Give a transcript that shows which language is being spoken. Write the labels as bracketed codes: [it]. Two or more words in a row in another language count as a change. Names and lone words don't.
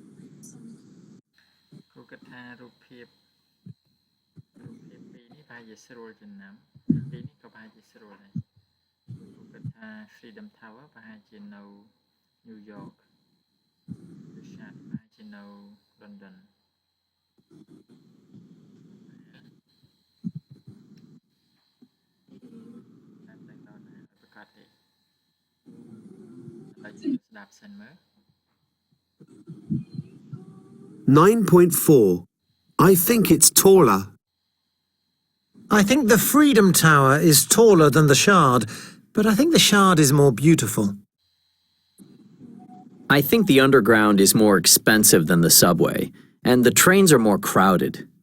[km] គ្រូគិតថារូបភាពពីរនេះប្រហែលជាស្រួលចំណាំពីរនេះក៏ប្រហែលជាស្រួលដែរគ្រូគិតថា [en] Freedom Tower [km] ប្រហែលជានៅ New York [en] The Shard [km] ប្រហែលជានៅ London តាមតែដល់ណាប្រកាសទេឥឡូវយើងស្ដាប់សិនមើល [en] 9.4. I think it's taller. I think the Freedom Tower is taller than the Shard, but I think the Shard is more beautiful. I think the underground is more expensive than the subway, and the trains are more crowded.